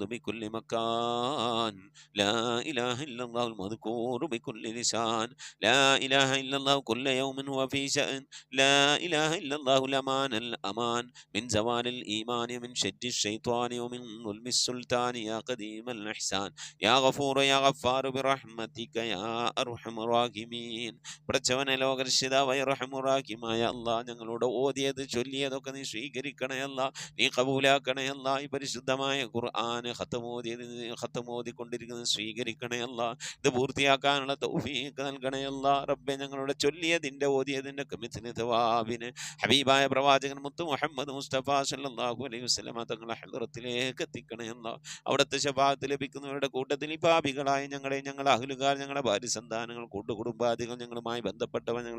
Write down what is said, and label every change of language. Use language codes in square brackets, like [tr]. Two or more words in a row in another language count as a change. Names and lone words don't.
[ar] بكل مكان لا إله إلا الله المذكور بكل لسان لا إله إلا الله كل يوم هو في شأن لا إله إلا الله الأمان من زوال الإيمان من شد الشيطان ومن ظلم السلطان يا قديم الإحسان يا غفور يا غفار برحمتك يا أرحم الراحمين [ml] പടച്ചവനെ ലോകരക്ഷിതാവായ റഹ്മുറാഹിമായ അല്ലാഹ് ഞങ്ങളോട് ഓതിയത് ചൊല്ലിയതൊക്കെ നീ സ്വീകരിക്കണേ അല്ലാഹ് നീ കബൂലാക്കണേ അല്ലാഹ് ഈ പരിശുദ്ധമായ ഖുർആൻ ഖത്തമോദിക്കൊണ്ടിരിക്കുന്നത് സ്വീകരിക്കണേ അല്ലാഹ് ഇത് പൂർത്തിയാക്കാനുള്ള തൗഫീഖ് നൽകണേ അല്ലാഹ് റബ്ബേ ഞങ്ങളുടെ ചൊല്ലിയതിൻ്റെ ഓതിയതിൻ്റെ മിത്ല തവാബിന് ഹബീബായ പ്രവാചകൻ മുത്ത് മുഹമ്മദ് മുസ്തഫ [ar] صلى الله عليه وسلم [ml] തങ്ങളുടെ ഹളറത്തിലേക്ക് എത്തിക്കണേ അല്ലാഹ് അവിടുത്തെ ശഫാഅത്ത് ലഭിക്കുന്നവരുടെ കൂട്ടത്തിൽ ഈ പാപികളായ ഞങ്ങളുടെ അഹ്ലുകാർ ഞങ്ങളുടെ ഭാര്യ സന്താനങ്ങൾ കൂട്ടുകുടുംബാദികൾ ഞങ്ങളുമായി ബന്ധപ്പെട്ടവർ ഞങ്ങളെ